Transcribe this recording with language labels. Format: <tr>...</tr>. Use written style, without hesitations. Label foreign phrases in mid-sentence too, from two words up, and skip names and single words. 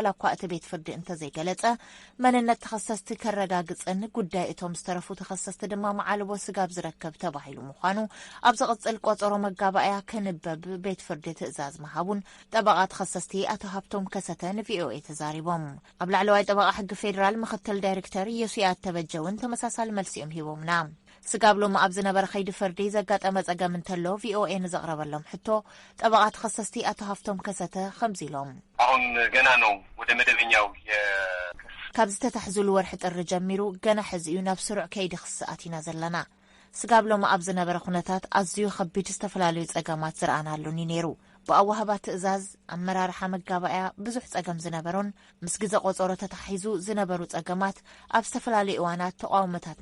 <ti>እኳ እቲ ቤት ፍርዲ እንተዘይገለጸ መንነት ተኸሰስቲ ከረጋግጽን ጉዳይ እቶም ዝተረፉ ተኸሰስቲ ድማ መዓልቦ ስጋብ ዝረከብ ተባሂሉ ምዃኑ ኣብ ዝቕጽል ቆጸሮ መጋባእያ ክንበብ ቤት ፍርዲ ትእዛዝ መሃቡን ጠበቓ ተኸሰስቲ ኣቶ ሃብቶም ከሰተ ንቪኦኤ ተዛሪቦም ኣብ ላዕለዋይ ጠበቓ ሕጊ ፌደራል ምክትል ዳይሬክተር የሱያት ተበጀውን ተመሳሳሊ መልሲኦም ሂቦምና ስጋብሎም ኣብ ዝነበረ ኸይዲ ፍርዲ ዘጋጠመ ጸገም እንተሎ ቪኦኤ ንዘቕረበሎም ሕቶ ጠበቓ ተኸሰስቲ ኣቶ ሃፍቶም ከሰተ ከምዚ ኢሎም</ti> <am>አሁን ገና ነው ወደ መደበኛው</am> <ti>ካብ ዝተታሕዙሉ ወርሒ ጥሪ ጀሚሩ ገና ሕዚ እዩ ናብ ስሩዕ ከይዲ ክስኣት ኢና ዘለና ስጋብሎም ኣብ ዝነበረ ኩነታት ኣዝዩ ከቢድ ዝተፈላለዩ ጸገማት ዝረኣናሉኒ ነይሩ ብኣዋህባ ትእዛዝ ኣመራርሓ መጋባእያ ብዙሕ ጸገም ዝነበሮን ምስ ግዜ ቆጸሮ ተታሒዙ ዝነበሩ ጸገማት ኣብ ዝተፈላለዩ እዋናት ተቃውሞታትና</ti>